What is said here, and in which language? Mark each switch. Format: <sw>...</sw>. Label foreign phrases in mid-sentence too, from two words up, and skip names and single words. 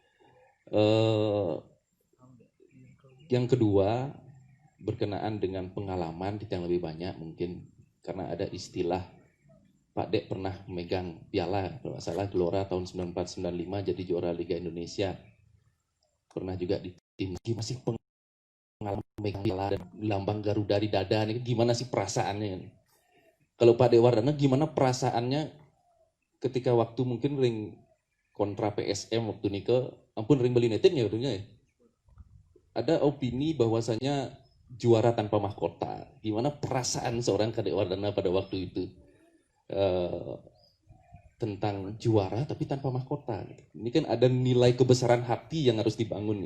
<id>Yang kedua, berkenaan dengan pengalaman yang lebih banyak mungkin, karena ada istilah Pak Dek pernah memegang piala, kalau nggak salah Gelora tahun 94-95 jadi juara Liga Indonesia. Pernah juga di tim, masih pengalaman memegang piala dan lambang Garuda di dada, ini gimana sih perasaannya? Kalau Pak Dek Wardana gimana perasaannya ketika waktu mungkin ring kontra PSM waktu ini</id> <ban>ampun ring</ban> <id>Bali United ya waktunya ya? Ada opini bahwasanya juara tanpa mahkota. Gimana perasaan seorang Kadek Wardana pada waktu itu tentang juara tapi tanpa mahkota? Ini kan ada nilai kebesaran hati yang harus dibangun.</id>